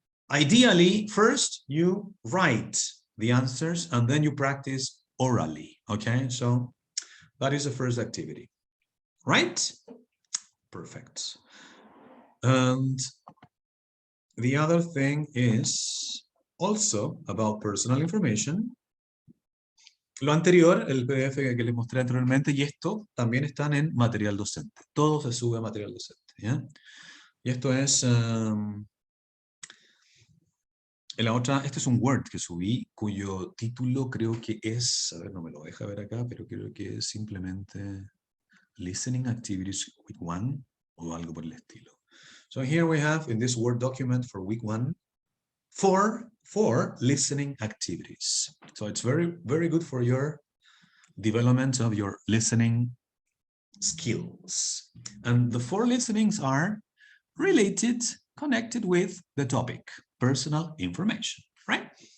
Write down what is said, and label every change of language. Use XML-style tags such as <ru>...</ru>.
<en>Ideally, first you write the answers and then you practice orally, okay? So that is the first activity, right? Perfect. And the other thing is also about personal information.</en> <es>Lo anterior, el PDF que les mostré anteriormente, y esto también están en material docente. Todo se sube a material docente, ¿ya? Y esto es... la otra, este es un Word que subí, cuyo título creo que es, a ver, no me lo deja ver acá, pero creo que es simplemente Listening Activities Week 1 o algo por el estilo.</es> <en>So here we have in this Word document for Week 1, four listening activities. So it's very, very good for your development of your listening skills. And the 4 listenings are related, connected with the topic, personal information, right?</en>